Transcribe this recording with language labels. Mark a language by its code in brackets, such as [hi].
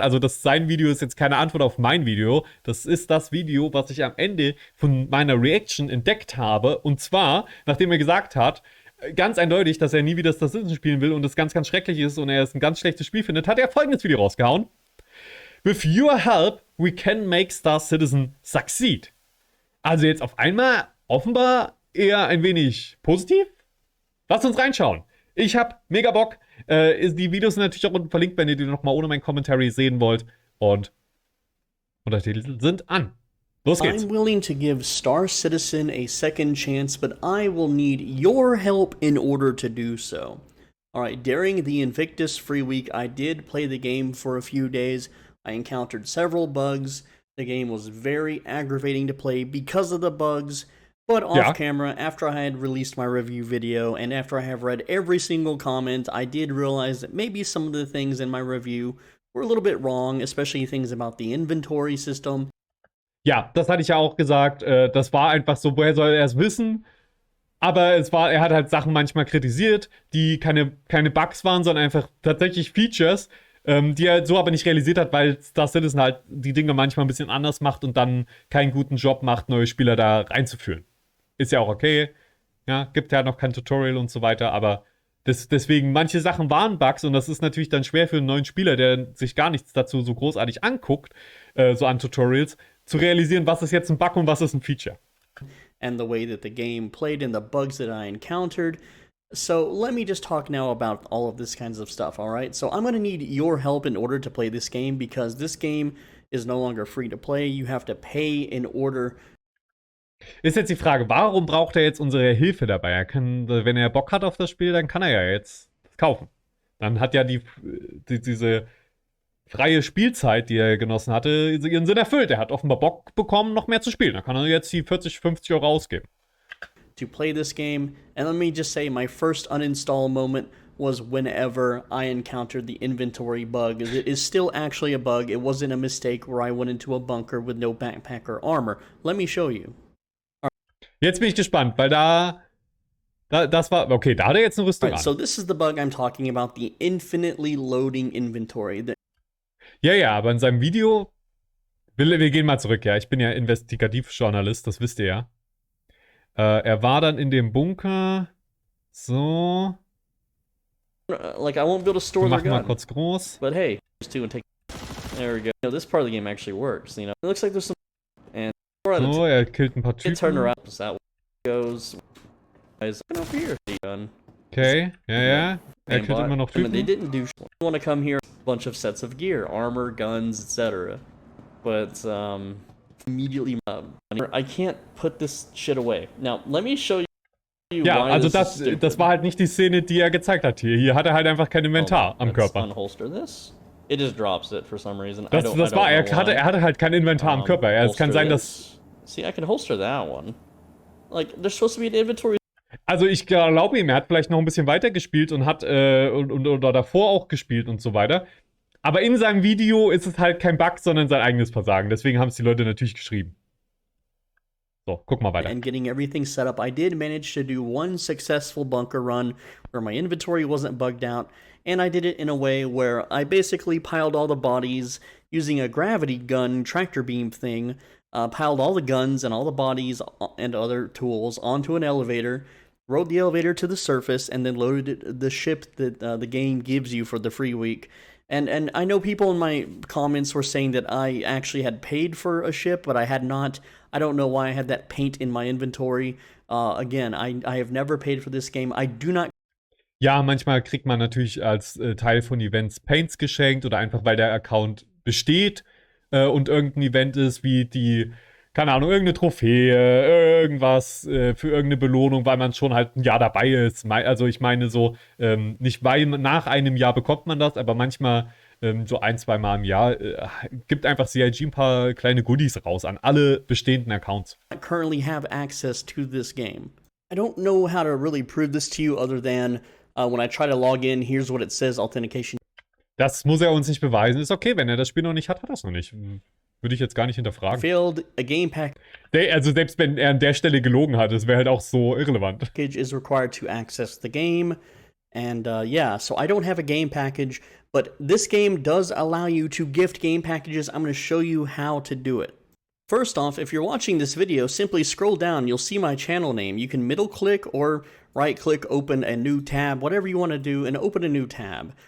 [de] Also sein Video ist jetzt keine Antwort auf mein Video. Das ist das Video, was ich am Ende von meiner Reaction entdeckt habe. Und zwar, nachdem er gesagt hat, ganz eindeutig, dass er nie wieder Star Citizen spielen will und es ganz, ganz schrecklich ist und er es ein ganz schlechtes Spiel findet, hat er folgendes Video rausgehauen. [en] With your help, we can make Star Citizen succeed. [de] Also jetzt auf einmal offenbar eher ein wenig positiv. Lasst uns reinschauen. Ich hab mega Bock. Die Videos sind natürlich auch unten verlinkt, wenn ihr die nochmal ohne mein Commentary sehen wollt. Und Untertitel sind an. Los geht's. [en] I'm willing to give Star Citizen a second chance, but I will need your help in order to do so. Alright, during the Invictus Free Week, I did play the game for a few days. I encountered several bugs. The game was very aggravating to play because of the bugs. But off camera, after I had released my review video, and after I have read every single comment, I did realize that maybe some of the things in my review were a little bit wrong, especially things about the inventory system. [de] Ja, das hatte ich ja auch gesagt. Das war einfach so, woher soll er es wissen? Aber er hat halt Sachen manchmal kritisiert, die keine Bugs waren, sondern einfach tatsächlich Features, die er so aber nicht realisiert hat, weil Star Citizen halt die Dinge manchmal ein bisschen anders macht und dann keinen guten Job macht, neue Spieler da reinzuführen. Ist ja auch okay. Ja, gibt ja noch kein Tutorial und so weiter, aber deswegen, manche Sachen waren Bugs und das ist natürlich dann schwer für einen neuen Spieler, der sich gar nichts dazu so großartig anguckt, so an Tutorials, zu realisieren, was ist jetzt ein Bug und was ist ein Feature. [en] And the way that the game played and the bugs that I encountered. So let me just talk now about all of this kinds of stuff, alright? So I'm going to need your help in order to play this game because this game is no longer free to play. You have to pay in order. [de] Ist jetzt die Frage, warum braucht er jetzt unsere Hilfe dabei? Er kann, wenn er Bock hat auf das Spiel, dann kann er ja jetzt kaufen. Dann hat ja diese freie Spielzeit, die er genossen hatte, ihren Sinn erfüllt. Er hat offenbar Bock bekommen, noch mehr zu spielen. Dann kann er jetzt die 40, 50 Euro ausgeben. [en] To play this game, and let me just say my first uninstall moment was whenever I encountered the inventory bug. It is still actually a bug. It wasn't a mistake where I went into a bunker with no backpack or armor. Let me show you. [de] Jetzt bin ich gespannt, weil das war, okay, da hat er jetzt eine Rüstung an. [en] So this is the bug I'm talking about, the infinitely loading inventory. [de] Ja, aber in seinem Video, wir gehen mal zurück, ja, ich bin ja Investigativjournalist, das wisst ihr ja. Er war dann in dem Bunker, so. [en] Like I won't be able to store the gun. [de] Mal kurz groß. [en] But hey, there we go. You know, this part of the game actually works. You know, it looks like there's some. And [de] so, er killt ein paar Typen. [en] Turn around, that goes. Over here, gun. [de] Okay, ja. Er killt immer noch Typen. [en] They didn't do. I want to come here, a bunch of sets of gear, armor, guns, etc. But immediately, I can't put this shit away. Now, let me show you. [de] Ja, also das war halt nicht die Szene, die er gezeigt hat hier. Hier hat er halt einfach kein Inventar am Körper. [en] Unholster this. It just drops it for some reason. [de] Er hatte halt kein Inventar am Körper. Es kann sein, dass... [en] See, I can holster that one. Like, there's supposed to be an inventory. [de] Also ich glaube ihm, er hat vielleicht noch ein bisschen weiter gespielt und hat oder davor auch gespielt und so weiter. Aber in seinem Video ist es halt kein Bug, sondern sein eigenes Versagen. Deswegen haben es die Leute natürlich geschrieben. So, guck mal weiter. [en] And getting everything set up, I did manage to do one successful bunker run where my inventory wasn't bugged out, and I did it in a way where I basically piled all the bodies using a gravity gun tractor beam thing, piled all the guns and all the bodies and other tools onto an elevator, rode the elevator to the surface, and then loaded the ship that the game gives you for the free week. And I know people in my comments were saying that I actually had paid for a ship, but I had not. I don't know why I had that paint in my inventory. Again, I have never paid for this game. I do not. [de] Ja, manchmal kriegt man natürlich als Teil von Events Paints geschenkt oder einfach, weil der Account besteht und irgendein Event ist, wie die, keine Ahnung, irgendeine Trophäe, irgendwas für irgendeine Belohnung, weil man schon halt ein Jahr dabei ist. Also ich meine so, nicht weil nach einem Jahr bekommt man das, aber manchmal so ein, zwei Mal im Jahr, gibt einfach CIG ein paar kleine Goodies raus an alle bestehenden Accounts. [en] Currently have access to this game. I don't know how to really prove this to you other than when I try to log in, here's what it says, authentication. [de] Das muss er uns nicht beweisen. Ist okay, wenn er das Spiel noch nicht hat, hat er es noch nicht. Würde ich jetzt gar nicht hinterfragen. [en] Failed, a game [de] Also selbst wenn er an der Stelle gelogen hat, das wäre halt auch so irrelevant. [en] package is required to access the game. And yeah, so I don't have a game package, but this game does allow you to gift game packages. I'm going to show you how to do it. First off, if you're watching this video, simply scroll down. You'll see my channel name. You can middle click or right click, open a new tab, whatever you want to do, and open a new tab.